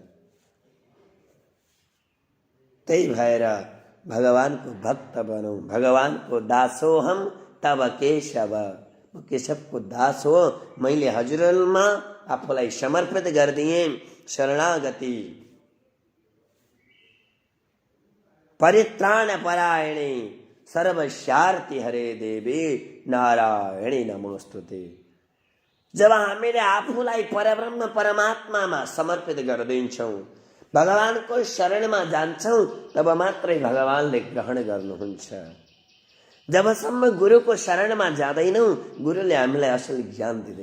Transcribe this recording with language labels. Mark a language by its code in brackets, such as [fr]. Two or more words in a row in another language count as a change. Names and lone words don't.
[ne] त्यही भएर भगवानको भक्त बनौँ। [sa] भगवानको दासोहम तब केशव। [ne] म केशवको दास हो, मैले हजुरमा आफूलाई समर्पित गरिदिएँ। [sa] शरणागति परित्राण परायणे सर्वस्यार्ति हरे देवी नारायणी नमोस्तुते। [ne] जब हामीले आफूलाई परब्रह्म परमात्मामा समर्पित गरिदिन्छौँ, भगवानको शरणमा जान्छौँ, तब मात्रै भगवानले ग्रहण गर्नुहुन्छ। जबसम्म गुरुको शरणमा जाँदैनौँ गुरुले हामीलाई असल ज्ञान दिँदैन।